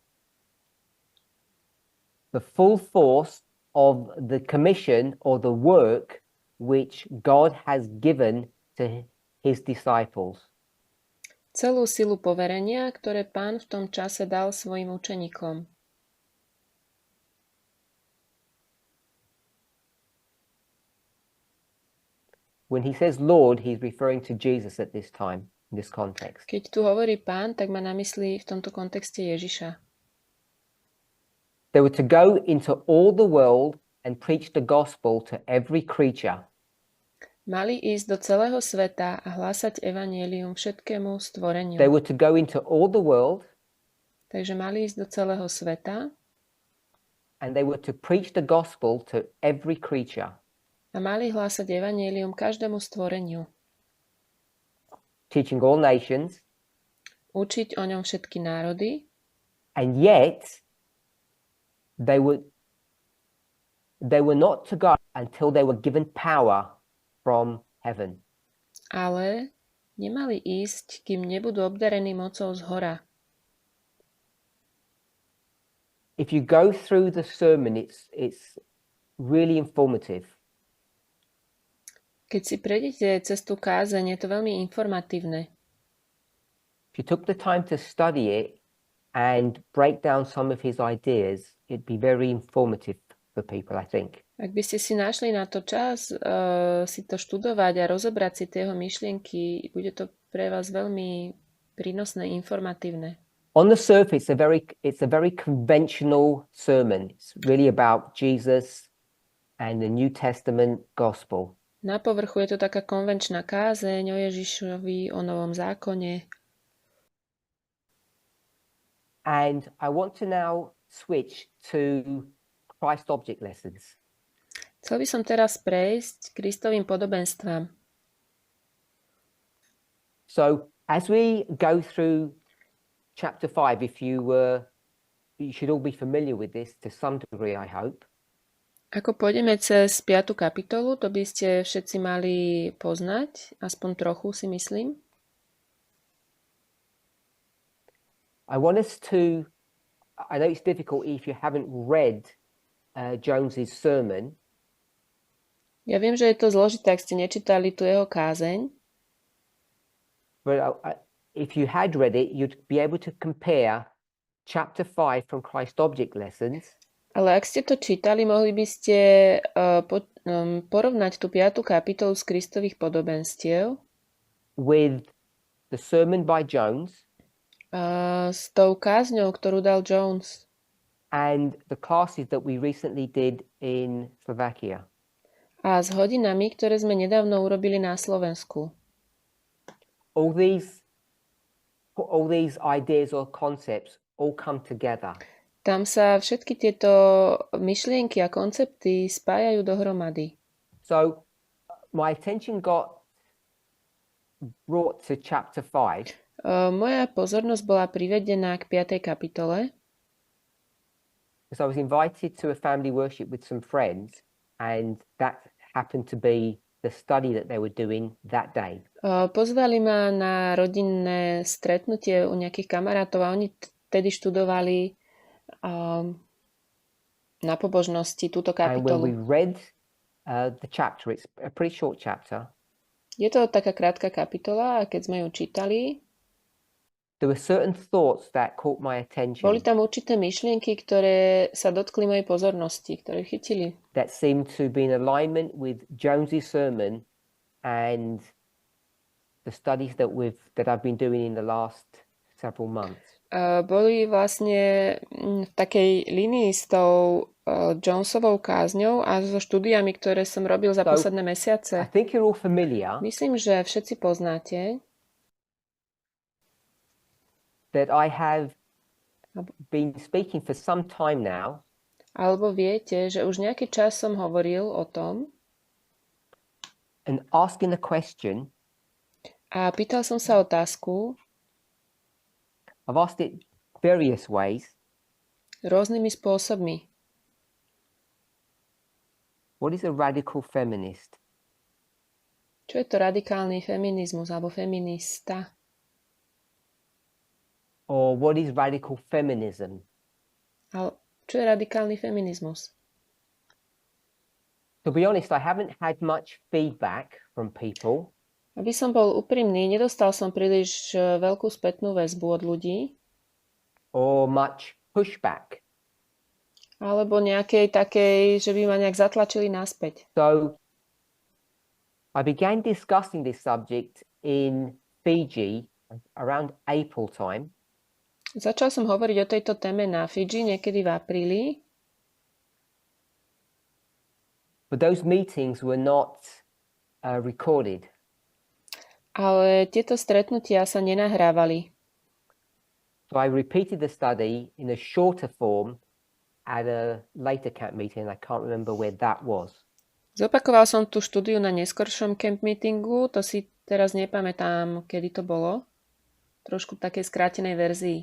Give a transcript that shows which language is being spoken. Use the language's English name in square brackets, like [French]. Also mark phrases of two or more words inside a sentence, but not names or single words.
[English] The full force of the commission or the work which God has given to his disciples. [Slovak] Celú silu poverenia, ktoré Pán v tom čase dal svojim učeníkom. [English] When he says Lord, he's referring to Jesus at this time, in this context. [Slovak] Keď tu hovorí Pán, tak má na mysli v tomto kontexte Ježiša. [English] They were to go into all the world and preach the gospel to every creature. [Slovak] Mali ísť do celého sveta a hlásať evanjelium všetkému stvoreniu. [English] They were to go into all the world. [Slovak] Takže mali ísť do celého sveta. [English] And they were to preach the gospel to every creature. [Slovak] A mali hlásať evanjelium každému stvoreniu. [English] Teaching all nations. [Slovak] Učiť o ňom všetky národy. [English] And yet, they were not to go until they were given power from heaven. [Slovak] Ale nemali ísť, kým nebudú obdarení mocou zhora. [English] If you go through the sermon, it's really informative. [Slovak] Keď si prejdete cez tú kázeň, je to veľmi informatívne. [English] If you took the time to study it and break down some of his ideas, it'd be very informative for people, I think. [Slovak] Ak by ste si našli na to čas si to študovať a rozobrať si tie jeho myšlienky, bude to pre vás veľmi prínosné, informatívne. [English] On the surface, it's a very conventional sermon. It's really about Jesus and the New Testament gospel. [Slovak] Na povrchu je to taká konvenčná kázeň o Ježišovi, o Novom zákone. [English] And I want to now switch to Christ object lessons. [Slovak] Chcel by som teraz prejsť k Kristovým podobenstvám. [English] So as we go through chapter 5, you should all be familiar with this to some degree, I hope. [Slovak] Ako pôjdeme cez 5. kapitolu, to by ste všetci mali poznať, aspoň trochu si myslím. [English] I know it's difficult if you haven't read Jones's sermon. [Slovak] Ja viem, že je to zložité, ak ste nečítali tu jeho kázeň. [English] But if you had read it, you'd be able to compare chapter 5 from Christ Object Lessons. [Slovak] Ale ak ste to čítali, mohli by ste porovnať tú 5. kapitolu z Kristových podobenstiev [English] with the sermon by Jones [Slovak] s tou kázňou, ktorú dal Jones [English] and the classes that we recently did in Slovakia. [Slovak] A s hodinami, ktoré sme nedávno urobili na Slovensku. [English] All these ideas or concepts all come together. [Slovak] Tam sa všetky tieto myšlienky a koncepty spájajú dohromady. [English] So my attention got brought to chapter 5. [Slovak] Moja pozornosť bola privedená k 5. kapitole. [English] because I was invited to a family worship with some friends, and that happened to be the study that they were doing that day. [Slovak] Pozvali ma na rodinné stretnutie u nejakých kamarátov a oni vtedy študovali na pobožnosti túto [English] And when we [Slovak] kapitolu. [English] read the chapter, it's a pretty short chapter. [Slovak] Je to taká krátka kapitola a keď sme ju čítali, [English] there were certain thoughts that caught my attention [Slovak] boli tam určité myšlienky, ktoré sa dotkli mojej pozornosti, ktoré chytili. [English] that seemed to be in alignment with Jones's sermon and the studies that I've been doing in the last several months. [Slovak] Boli vlastne v takej línii s tou Jonesovou kázňou a so štúdiami, ktoré som robil za posledné [English] I [Slovak] mesiace. [English] think you're all familiar [Slovak] Myslím, že všetci poznáte, [English] that I have been speaking for some time now [Slovak] alebo viete, že už nejaký čas som hovoril o tom [English] and asking the question. [Slovak] a pýtal som sa otázku [English] I've asked it various ways. [Slovak] rôznymi spôsobmi. [English] What is a radical feminist? [Slovak] Čo je to radikálny feminizmus alebo feminista? [English] Or what is radical feminism? [Slovak] Čo je radikálny feminizmus? [English] To be honest, I haven't had much feedback from people. [Slovak] Aby som bol úprimný, nedostal som príliš veľkú spätnú väzbu od ľudí. [English] Or much pushback. [Slovak] Alebo nejakej takej, že by ma nejak zatlačili naspäť. [English] So I began discussing this subject in Fiji around April time. [Slovak] Začal som hovoriť o tejto téme na Fidži niekedy v apríli. [English] But those meetings were not recorded. [Slovak] Ale tieto stretnutia sa nenahrávali. [English] So I repeated the study in a shorter form at a later camp meeting. I can't remember where that was. [Slovak] Zopakoval som tú štúdiu na neskoršom [English] camp meetingu, [Slovak] to si teraz nepamätám, kedy to bolo. Trošku v takej skrátenej verzii.